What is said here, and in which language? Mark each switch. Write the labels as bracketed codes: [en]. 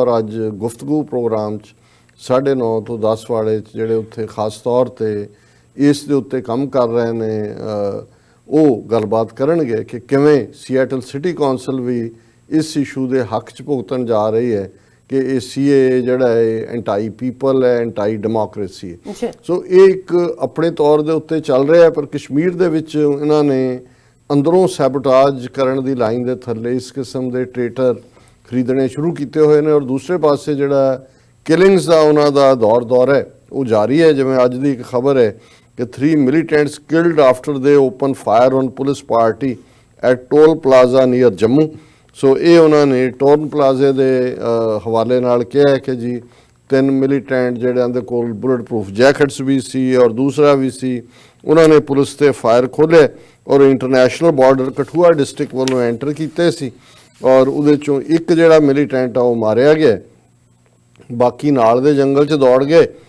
[pa] ਔਰ ਅੱਜ ਗੁਫ਼ਤਗੂ ਪ੍ਰੋਗਰਾਮ 'ਚ 9:30 ਤੋਂ 10 ਵਾਲੇ 'ਚ ਜਿਹੜੇ ਉੱਥੇ ਖਾਸ ਤੌਰ 'ਤੇ ਇਸ ਦੇ ਉੱਤੇ ਕੰਮ ਕਰ ਰਹੇ ਨੇ, ਉਹ ਗੱਲਬਾਤ ਕਰਨਗੇ ਕਿ ਕਿਵੇਂ ਸੀਐਟਲ ਸਿਟੀ ਕੌਂਸਲ ਵੀ ਇਸ ਇਸ਼ੂ ਦੇ ਹੱਕ 'ਚ ਭੁਗਤਣ ਜਾ ਰਹੀ ਹੈ ਕਿ ਇਹ ਸੀਏ ਜਿਹੜਾ ਹੈ ਐਂਟਾਈ ਪੀਪਲ ਹੈ, ਐਂਟਾਈ ਡੈਮੋਕ੍ਰੇਸੀ ਹੈ। ਸੋ ਇਹ ਇੱਕ ਆਪਣੇ ਤੌਰ ਦੇ ਉੱਤੇ ਚੱਲ ਰਿਹਾ, ਪਰ ਕਸ਼ਮੀਰ ਦੇ ਵਿੱਚ ਇਹਨਾਂ ਨੇ ਅੰਦਰੋਂ ਸੈਬੋਟਾਜ ਕਰਨ ਦੀ ਲਾਈਨ ਦੇ ਥੱਲੇ ਇਸ ਕਿਸਮ ਦੇ ਟ੍ਰੇਟਰ ਖਰੀਦਣੇ ਸ਼ੁਰੂ ਕੀਤੇ ਹੋਏ ਨੇ। ਔਰ ਦੂਸਰੇ ਪਾਸੇ ਜਿਹੜਾ ਕਿਲਿੰਗਸ ਦਾ ਉਹਨਾਂ ਦਾ ਦੌਰ ਹੈ ਉਹ ਜਾਰੀ ਹੈ। ਜਿਵੇਂ ਅੱਜ ਦੀ ਇੱਕ ਖਬਰ ਹੈ ਕਿ [en] 3 militants killed after they opened fire on police party at Toll Plaza near Jammu। [pa] ਸੋ ਇਹ ਉਹਨਾਂ ਨੇ ਟੋਲ ਪਲਾਜ਼ੇ ਦੇ ਹਵਾਲੇ ਨਾਲ ਕਿਹਾ ਹੈ ਕਿ ਜੀ 3 ਮਿਲੀਟੈਂਟ ਜਿਹੜਿਆਂ ਦੇ ਕੋਲ ਬੁਲਟ ਪ੍ਰੂਫ ਜੈਕਟਸ ਵੀ ਸੀ ਔਰ ਦੂਸਰਾ ਵੀ ਸੀ, ਉਹਨਾਂ ਨੇ ਪੁਲਿਸ ਤੇ ਫਾਇਰ ਖੋਲ੍ਹੇ ਔਰ ਇੰਟਰਨੈਸ਼ਨਲ ਬਾਰਡਰ ਕਠੂਆ ਡਿਸਟ੍ਰਿਕਟ ਵੱਲੋਂ ਐਂਟਰ ਕੀਤੇ ਸੀ, ਔਰ ਉਹਦੇ ਚੋਂ ਇੱਕ ਜਿਹੜਾ ਮਿਲੀਟੈਂਟ ਆ ਉਹ ਮਾਰਿਆ ਗਿਆ, ਬਾਕੀ ਨਾਲ ਦੇ ਜੰਗਲ 'ਚ ਦੌੜ ਗਏ।